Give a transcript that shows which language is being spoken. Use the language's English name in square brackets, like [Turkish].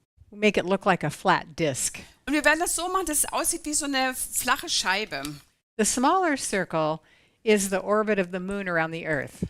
[English] We make it look like a flat disk. [German] Und wir werden das so machen, dass es aussieht wie so eine flache Scheibe. [English] The smaller circle is the orbit of the moon around the earth.